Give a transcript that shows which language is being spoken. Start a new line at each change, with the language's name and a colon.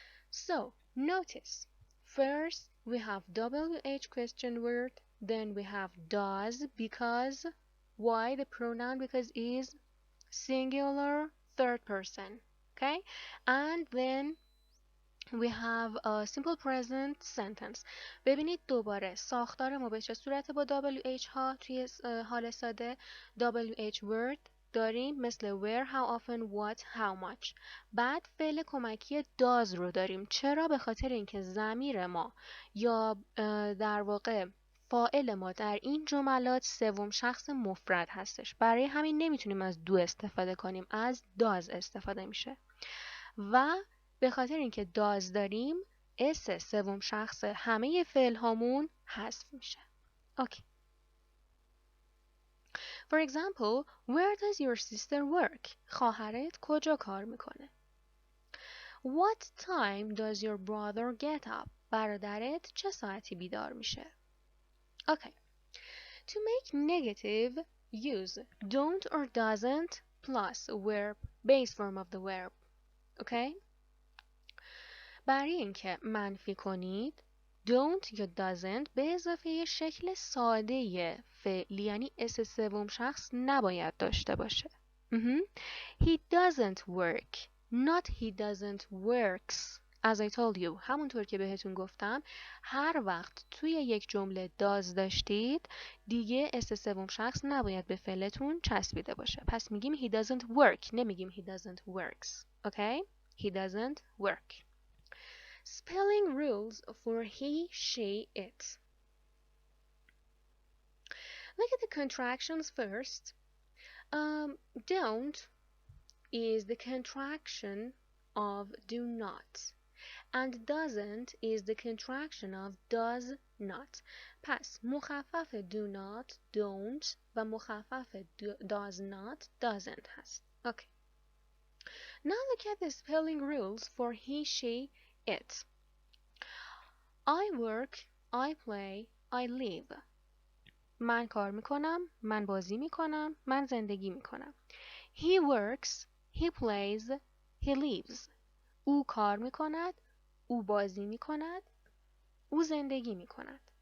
English: So, notice. First, we have WH question word. Then we have does because. Why the pronoun? Because is singular third person. Okay? And then we have a simple present sentence.
Persian: ببینید دوباره ساختار ما به چه صورت با WH ها توی حال ساده.
English: WH word
Persian: داریم مثل
English: where, how often, what, how much.
Persian: بعد فعل کمکی does رو داریم. چرا؟ به خاطر اینکه ضمیر ما یا در واقع فاعل ما در این جملات سوم شخص مفرد هستش. برای همین نمیتونیم از دو استفاده کنیم، از does استفاده میشه. و به خاطر اینکه does داریم اس سوم شخص همه فعل هامون حذف میشه. اوکی.
English: For example, where does your sister work؟
Persian: خواهرت کجا کار میکنه؟
English: What time does your brother get up؟
Persian: برادرت چه ساعتی بیدار میشه؟
English: Okay. To make negative, use don't or doesn't plus verb, base form of the verb. Okay?
Persian: برای اینکه منفی کنید don't یا doesn't به اضافه شکل ساده فعلی یعنی اس سوم شخص نباید داشته باشه.
English: He doesn't work, not he doesn't works. As I told you,
Persian: همونطور که بهتون گفتم هر وقت توی یک جمله does داشتید دیگه اس سوم شخص نباید به فعلتون چسبیده باشه. پس میگیم
English: he doesn't work،
Persian: نمیگیم
English: he doesn't works. Okay? He doesn't work. Spelling rules for he, she, it. Look at the contractions first. Don't is the contraction of do not. And doesn't is the contraction of does not.
Persian: پس مخفف
English: do not, don't
Persian: و مخفف
English: does not, doesn't
Persian: هست.
English: Okay. Now look at the spelling rules for he, she, it. I work, I play, I live.
Persian: من کار میکنم، من بازی میکنم، من زندگی میکنم.
English: He works, he plays, he lives.
Persian: او کار میکند، او بازی میکند، او زندگی میکند.